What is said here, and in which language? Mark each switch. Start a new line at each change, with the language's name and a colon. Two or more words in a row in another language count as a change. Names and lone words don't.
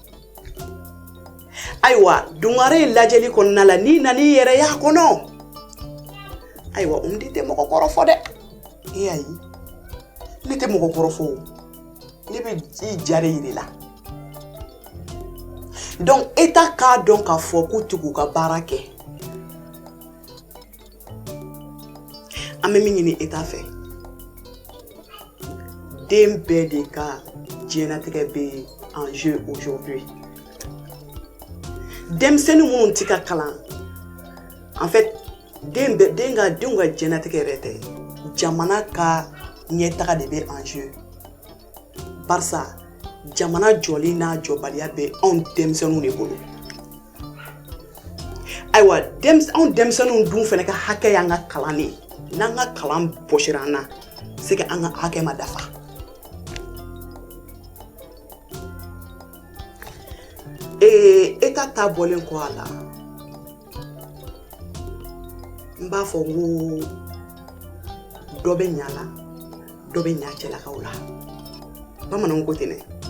Bambara: ayiwa dungare in lajɛli kɔnɔna la n'i nan'i yɛrɛ y'a kɔnɔ ayiwa Umdi tɛ mɔgɔ kɔrɔ fɔ dɛ ayi ne tɛ mɔgɔ kɔrɔ fɔ ne bɛ i jare yiri la donc état k'a dɔn k'a fɔ k'u tɛ k'u ka baara kɛ an bɛ min ɲini état fɛ den bɛɛ de ka diɲɛlatigɛ bɛ
French: en jeu aujourd'hui
Bambara: denmisɛnnin minnu tɛ ka kalan
French: en fait
Bambara: denw ka diɲɛlatigɛ yɛrɛ tɛ jamana ka ɲɛtaga de bɛ
French: en jeu
Bambara: barisa jamana jɔli n'a jɔbaliya bɛ anw denmisɛnninw de bolo ayiwa anw denmisɛnninw dun fana ka hakɛ y'an ka kalan de ye n'an ka kalan bɔsira an na
French: c'est que
Bambara: an ka hakɛ ma dafa état ta bɔlen kɔ a la n b'a fɔ n ko dɔ bɛ ɲa la dɔ bɛ ɲa cɛlakaw la bamananw ko ten dɛ